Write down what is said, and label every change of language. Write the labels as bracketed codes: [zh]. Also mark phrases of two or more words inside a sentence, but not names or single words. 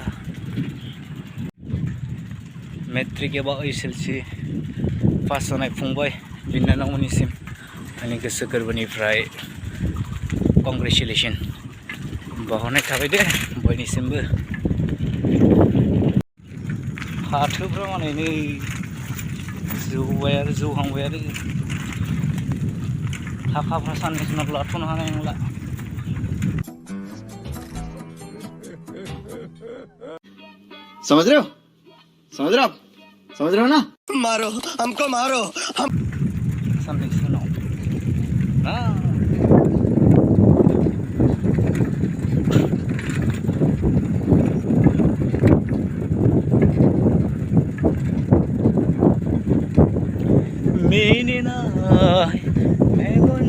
[brx] मेट्रिक एबा HSLC पास जानाय फंबाय बिनानावमोननिसिम आंनि गोसो गोरबोनिफ्राय कंग्रेचुलेसन बावहरनाय थाबाय दे बयनिसिमबो। फाथोफ्रा माने नै जौबाय आरो जौहांबाय आरो थाखाफ्रा साननैसो उनाव लाथ'नो हानाय नंला। [hi] समझ रहे हो आप समझ रहे हो ना। मारो हमको मारो हम [brx] साननैसो उनाव मिनिनाय मेगन